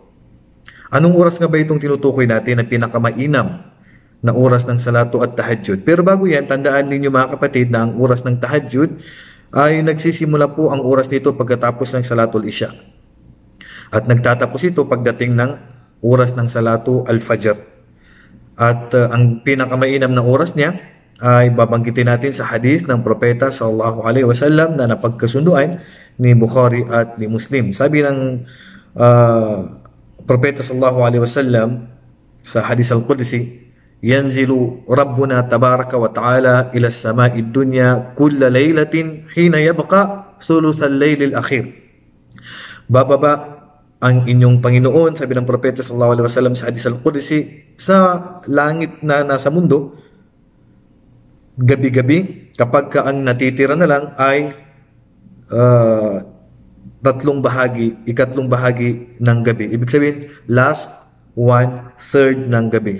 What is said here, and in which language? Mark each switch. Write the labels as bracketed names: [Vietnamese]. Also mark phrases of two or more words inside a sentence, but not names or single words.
[Filipino] Anong oras nga ba itong tinutukoy natin na pinakamainam na oras ng [Arabic] صلاة التهجد? [Filipino] Pero bago yan, tandaan ninyo mga kapatid na ang oras ng tahajjud ay nagsisimula po ang oras nito pagkatapos ng [Arabic] صلاة العشاء. [Filipino] At nagtatapos ito pagdating ng oras ng [Arabic] صلاة الفجر. [Filipino] At ang pinakamainam na oras niya ay babanggitin natin sa hadith ng propeta [Arabic] صلى الله عليه وسلم [Filipino] na napagkasunduan ni Bukhari at ni Muslim. Sabi ng propeta [Arabic] صلى الله عليه وسلم sa حديث القدسي ينزل ربنا تبارك وتعالى إلى السماء الدنيا كل ليلة حين يبقى ثلث الليل الآخر. [Filipino] Bababa ang inyong Panginoon, sabi ng propeta [Arabic] صلى الله عليه وسلم [Filipino] sa [Arabic] حديث القدسي, [Filipino] sa langit na nasa mundo gabi-gabi kapag ka ang natitira na lang ay ikatlong bahagi ng gabi. Ibig sabihin, last 1/3 ng gabi.